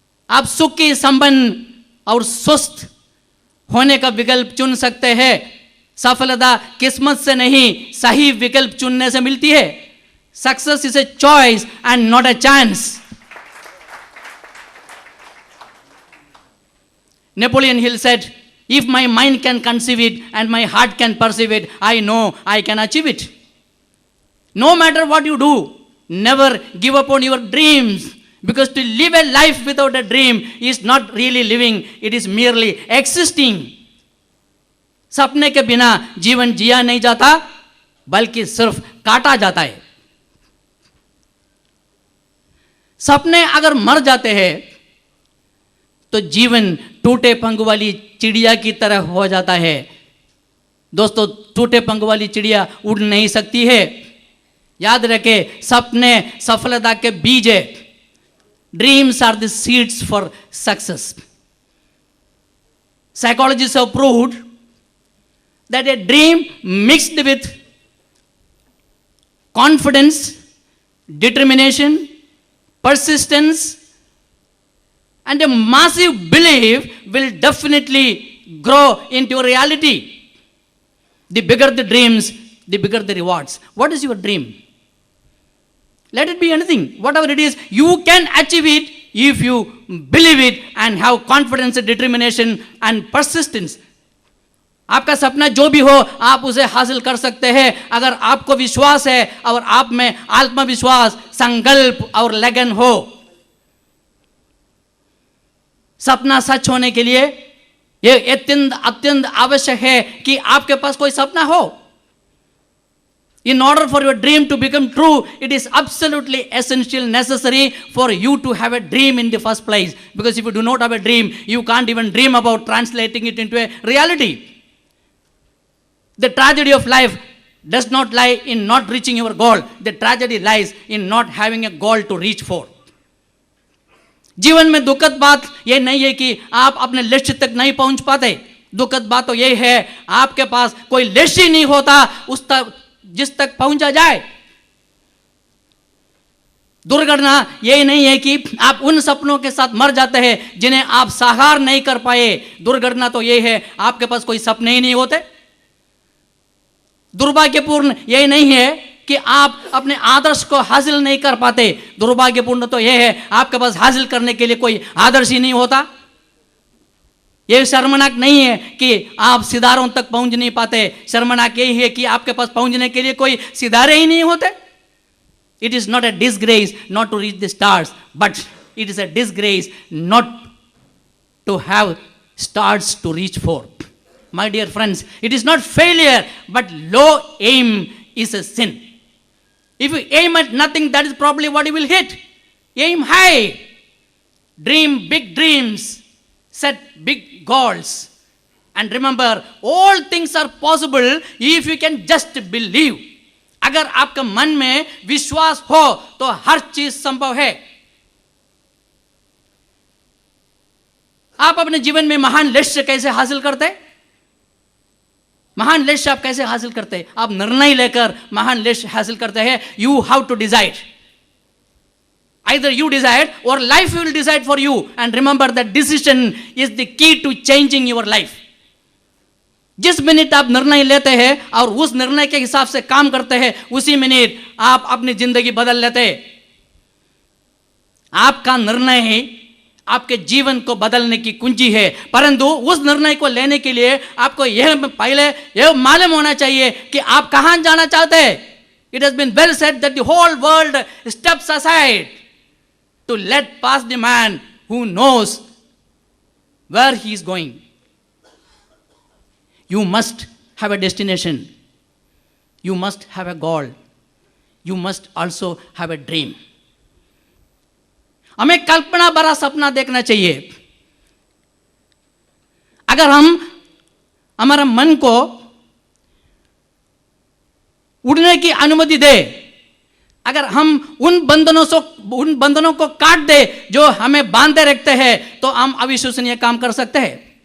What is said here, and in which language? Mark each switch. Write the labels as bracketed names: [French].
[Hindi] आप सुखी, संपन्न और स्वस्थ होने का विकल्प चुन सकते हैं। सफलता किस्मत से नहीं, सही विकल्प चुनने से मिलती है। [English] Success is a choice and not a chance. Napoleon Hill said, if my mind can conceive it and my heart can perceive it, I know I can achieve it. No matter what you do, never give up on your dreams, because to live a life without a dream is not really living, it is merely existing. [Hindi] सपने के बिना जीवन जिया नहीं जाता बल्कि सिर्फ काटा जाता है। सपने अगर मर जाते हैं तो जीवन टूटे पंख वाली चिड़िया की तरह हो जाता है। दोस्तों, टूटे पंख वाली चिड़िया उड़ नहीं सकती है। याद रखें, सपने सफलता के बीज है। [English] Dreams are the seeds for success. Psychologists have proved that a dream mixed with confidence, determination, persistence, and a massive belief will definitely grow into a reality. The bigger the dreams, the bigger the rewards. What is your dream? Let it be anything. Whatever it is, you can achieve it if you believe it and have confidence, determination and persistence. [Hindi] आपका सपना जो भी हो आप उसे हासिल कर सकते हैं अगर आपको विश्वास है और आप में आत्मविश्वास, संकल्प और लगन हो। सपना सच होने के लिए यह अत्यंत आवश्यक है कि आपके पास कोई सपना हो। [English] In order for your dream to become true, it is absolutely essential, necessary for you to have a dream in the first place. Because if you do not have a dream, you can't even dream about translating it into a reality. The tragedy of life does not lie in not reaching your goal. The tragedy lies in not having a goal to reach for. [Hindi] जीवन में दुखद बात यह नहीं है कि आप अपने लक्ष्य तक नहीं पहुंच पाते। दुखद बात तो यह है आपके पास कोई लक्ष्य नहीं होता उस तक जिस तक पहुंचा जाए। दुर्घटना यही नहीं है कि आप उन सपनों के साथ मर जाते हैं जिन्हें आप साकार नहीं कर पाए। दुर्घटना तो यही है आपके पास कोई सपने ही नहीं होते। दुर्भाग्यपूर्ण यही नहीं है कि आप अपने आदर्श को हासिल नहीं कर पाते। दुर्भाग्यपूर्ण तो यह है आपके पास हासिल करने के लिए कोई आदर्श ही नहीं होता। यह शर्मनाक नहीं है कि आप सितारों तक पहुंच नहीं पाते। शर्मनाक यही है कि आपके पास पहुंचने के लिए कोई सितारे ही नहीं होते। [English] It is not a disgrace not to reach the stars, but it is a disgrace not to have stars to reach for. My dear friends, it is not failure, but low aim is a sin. If you aim at nothing, that is probably what you will hit. Aim high. Dream big dreams. Set big goals. And remember, all things are possible if you can just believe. [Hindi] अगर आपका मन में विश्वास हो तो हर चीज संभव है। आप अपने जीवन में महान लक्ष्य कैसे हासिल करते हैं? महान लक्ष्य आप कैसे हासिल करते हैं? आप निर्णय लेकर महान लक्ष्य हासिल करते हैं। [English] You have to decide. Either you decide or life will decide for you. And remember that decision is the key to changing your life. [Hindi] जिस मिनट आप निर्णय लेते हैं और उस निर्णय के हिसाब से काम करते हैं, उसी मिनट आप अपनी जिंदगी बदल लेते हैं। आपका निर्णय ही आपके जीवन को बदलने की कुंजी है, परंतु उस निर्णय को लेने के लिए आपको पहले यह मालूम होना चाहिए कि आप कहां जाना चाहते हैं। [English] It has been well said that the whole world steps aside to let pass the man who knows where he is going. You must have a destination. You must have a goal. You must also have a dream. [Hindi] हमें कल्पना भरा सपना देखना चाहिए। अगर हम हमारा मन को उड़ने की अनुमति दे, अगर हम उन बंधनों को काट दे जो हमें बांधे रखते हैं, तो हम अविश्वसनीय काम कर सकते हैं।